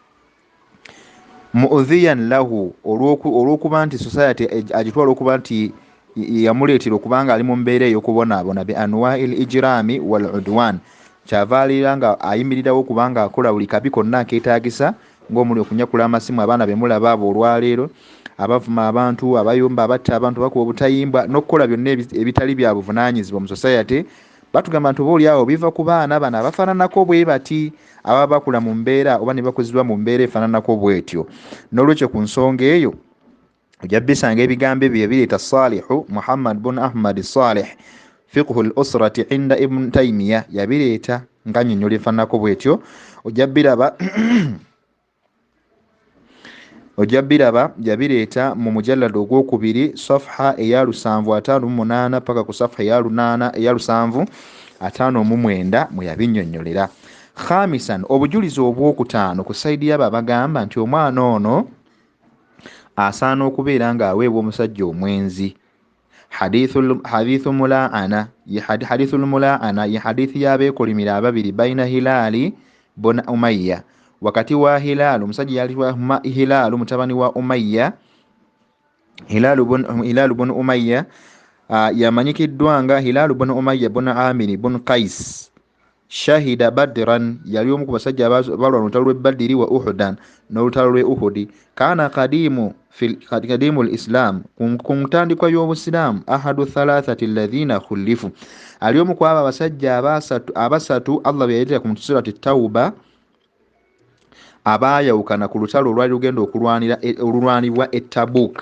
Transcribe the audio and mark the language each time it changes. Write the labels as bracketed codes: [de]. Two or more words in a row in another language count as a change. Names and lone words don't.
[ar] مؤذيا له, [lg] olw'okuba nti society agitwala okuba nti yamuleetera okubanga ali mu mbeera ey'okubonaabona, [ar] بأنواع الإجرام والعدوان, [lg] kyava alira nga ayimirirawo kubanga akola buli kabi konna akeetaagisa, ng'omuli okunyakula amasimu abaana be mulaba abo olwaleero, abavuma abantu, abayomba, abatta abantu, bakuba obutayimbwa, n'okukola byonna ebitali bya buvunaanyizibwa mu society. Batugamba nti oba oli awo biva ku baana bano abafaananako bwe bati, ababa bakula mu mbeera oba ne bakuzibwa mu mbeera efaananako bw'etyo. N'olwekyo ku nsonga eyo ojja bisanga ebigambo ebyo yabireeta Salihu Muhammad bun Ahmad Salih, fiqhu al-usrati inda Ibn Taymiya, yabireeta nga nnyonnyola efaananako bw'etyo. Ojja biraba yabireeta mu mujallada ogwokubiri safha eya 758 paka ku safha eya 759 mwe yabinnyonnyolera. Khamisan, obujulizi obwokutaano ku sayidi y'abo abagamba nti omwana ono asaana okubeera ng'aweebwa omusajja omwenzi. [ar] حديث الملاعنة [lg] ye hadithi y'abeekolimira ababiri baina Hilali bun Umayya, wakati wa Hilal, omusajja yali wa Hilal mutabani wa Umayya. Hilal bun Umayya yamanyikiddwa nga Hilal bun Umayya bun Amir bun Qais. [ar] شهد بدرا, [lg] yali omu ku basajja abalwana olutalo lw'e Badiri wa Uhudan n'olutalo lw'e Uhudi. [ar] كان قديم الإسلام, [lg] ku ntandikwa y'Obusiraamu, [ar] أحد الثلاثة الذين خلفوا, [lg] ali omu ku abo abasajja abasatu Allah bye yayita ku surati Tawba abaayawukana ku lutalo olwali lugenda olulwanibwa e Tabuk.